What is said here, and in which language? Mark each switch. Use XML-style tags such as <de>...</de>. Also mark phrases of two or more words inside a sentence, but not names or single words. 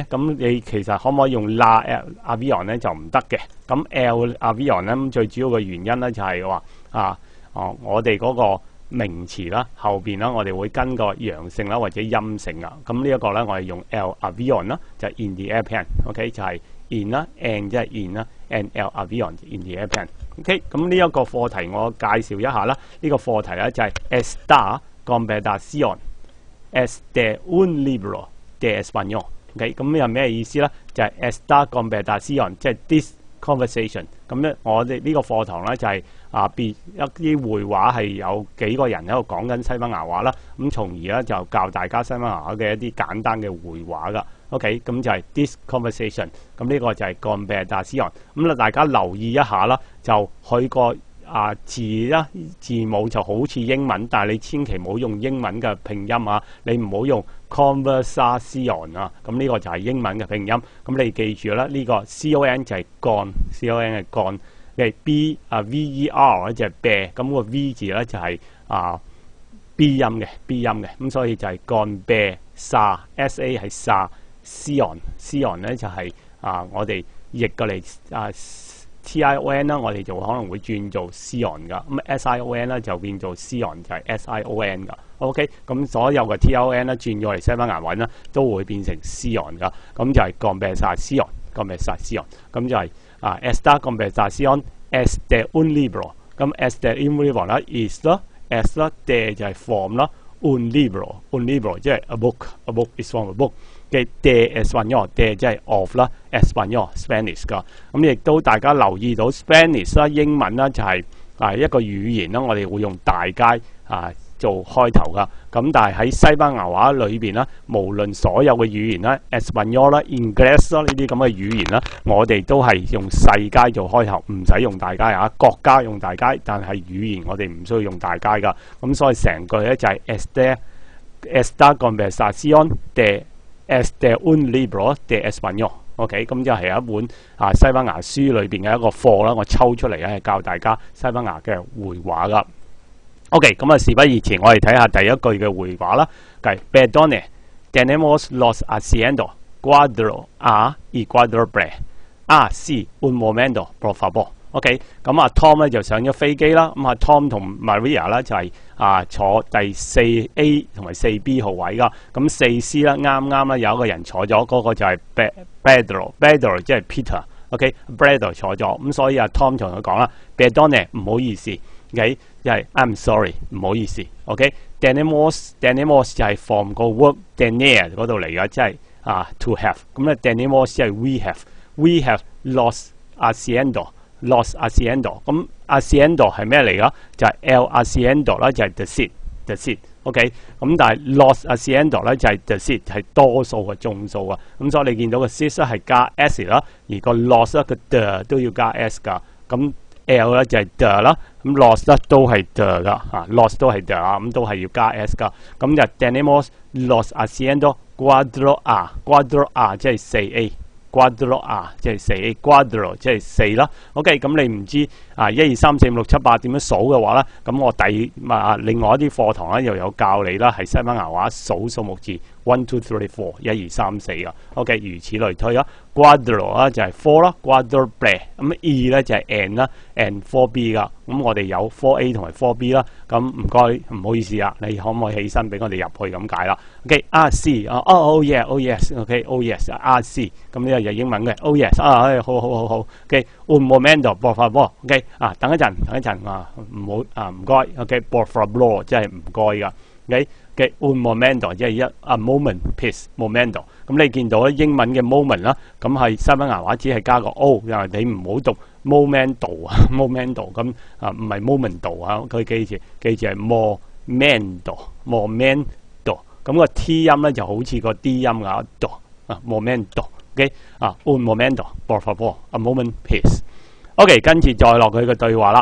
<yue>咁你其實可唔可以用</yue> <es>La Avion</es> <yue>咧就唔得嘅。咁</yue> <es>L Avion</es> <yue>咧最主要嘅原因咧就係話我哋嗰個名詞啦後邊啦，我哋會跟個陽性啦或者陰性啊。咁呢一個咧我哋用</yue> <es>L Avion</es> <yue>啦，就係</yue> <en>in the airplane。</en> <yue>OK， 就係 in 啦 ，and 即係 in 啦 ，and</yue> <es>L Avion</es> <en>in the airplane。</en> <yue>OK， 咁呢一個課題我介紹一下啦。呢個課題咧就係</yue> <es>Esta conversación。Este un libro de español。</es> <yue>OK， 咁有咩意思咧？</yue> <es>就係 Esta conversación，</es> <en>即係 this conversation。</en> <yue>咁咧，我哋呢個課堂咧就係一啲會話係有幾個人喺度講緊西班牙話啦。咁從而咧就教大家西班牙話嘅一啲簡單嘅會話噶。OK， 咁就係</yue> <en>this conversation。</en> <yue>咁呢個就係 conversación。咁大家留意一下啦，就佢個字母就好似英文，但係你千祈唔好用英文嘅拼音啊！你唔好用 conversation 啊！咁呢個就係英文嘅拼音。咁你記住啦，呢個 con 就係 con，con 係 con 嘅 ver 咧就係 bear， 咁個 v 字咧就係b 音嘅 b 音嘅，咁所以就係 conversa sa 係 sa，sion 咧就係我哋譯過嚟tion 啦，我哋就可能會轉做 sion 噶，咁 sion 咧就變做 sion， 就係 sion 噶。OK， 咁所有嘅 tion 咧轉咗嚟西班牙文咧都會變成 sion 噶，咁就係 conversación，咁就係</yue> <es>esta conversación es de un libro，</es> <yue>咁</yue> <es>es de un libro</es> <yue>啦 is 啦 es 啦 de 就係 from 啦</yue> <es>un libro</es> <yue>即係</yue> <en>a book is from a book。</en> <yue>嘅</yue> <es>de Español，</es> <yue>de 即係 of 啦 ，Español Spanish 噶。咁亦都大家留意到 Spanish 啦，英文啦就係一個語言啦，我哋會用大階做開頭噶。咁但係喺西班牙話裏邊啦，無論所有嘅語言啦 ，Español 啦、English 啦呢啲咁嘅語言啦，我哋都係用細階做開頭，唔使用大階啊。國家用大階，但係語言我哋唔需要用大階噶。咁所以成句咧就係</yue> <es>Esta conversación es de un libro de español。</es> <yue>OK， 咁就係一本西班牙書裏邊嘅一個課啦，我抽出嚟咧教大家西班牙嘅會話噶。OK， 咁事不宜遲，我哋睇下第一句嘅會話啦。</yue> <es>係 Perdone, tenemos los asientos cuatro A y cuatro B。sí, un momento, por favor。OK，</es> <yue>咁Tom 咧就上咗飛機啦。咁Tom 同 Maria 咧就係坐第4A 同埋4B 號位噶。咁4C 啦，啱啦，有一個人坐咗，嗰個就係 Pedro 即係 Peter。OK，Pedro 坐咗，咁所以Tom 同佢講啦 ，Perdone 唔好意思。OK， 即係</yue> <en>I'm sorry</en> <yue>唔好意思。OK，tenemos 就係 from 個 verb tener 嗰度嚟噶，即係</yue> <en>to have。</en> <yue>咁咧 tenemos 即係</yue> <en>we have</en> <es>los asientos。 Los asientos，</es> <yue>咁 asiento 係咩嚟噶？就係</yue> <es>el asiento</es> <yue>啦，就係</yue> <en>the seat。</en> <yue>OK， 咁但係</yue> <es>los asientos</es> <yue>咧就係</yue> <en>the seat</en> <yue>係多數嘅眾數啊。咁所以你見到個 seat 係加 s 啦，而個 los 咧個 the 都要加 s 噶。咁 l 咧就係 the 啦，咁 los 咧都係 the 噶，los 都係 the 啊，咁都係要加 s 噶。咁就</yue> <es>tenemos los asientos cuatro A， cuatro A</es> <yue>即係 4A。</yue> <es>Cuatro A</es> <yue>即係 4A，Cuatro 即係4啦。OK， 咁你唔知1、2、3、4、5、6、7、8點樣數嘅話咧，咁我另外一啲課堂咧又有教你啦，係西班牙話數數目字 1 2 3 4 1 2 3 4噶。OK， 如此類推啦。Cuadro 啦就係 4 啦 ，Cuádruple 咁 E 咧就係 N 啦 ，N 4B 噶。咁我哋有 4A 同埋 4B 啦。咁唔該，唔好意思啊，你可唔可以起身俾我哋入去咁解啦 ？OK，RC 啊 ，</yue> <en>Oh yeah， Oh yes，</en> <yue>OK，</yue> <en>Oh yes，</en> <yue>RC 咁呢個就英文嘅 ，</yue> <en>Oh yes</en> <yue>啊，好。OK，</yue> <es>un momento，por favor，</es> <yue>OK 啊，等一陣啊，唔好啊，唔該 ，OK，</yue> <es>por favor</es> <yue>即係唔該噶 ，OK，</yue> <es>un momento</es> <yue>即係一</yue> <en>moment please，</en> <yue>momento。咁你見到咧英文嘅 moment 啦，咁係西班牙話只係加個 o， 因為你唔好讀 momento 啊 ，momento 咁啊，唔係 momento 啊，佢記住係 momento，咁個 T 音咧就好似個 D 音啊 ，do 啊 momento，OK 啊</yue> <es>un momento，por favor，</es> <en>a moment please。</en> <yue>OK， 跟住再落佢嘅對話啦。</yue>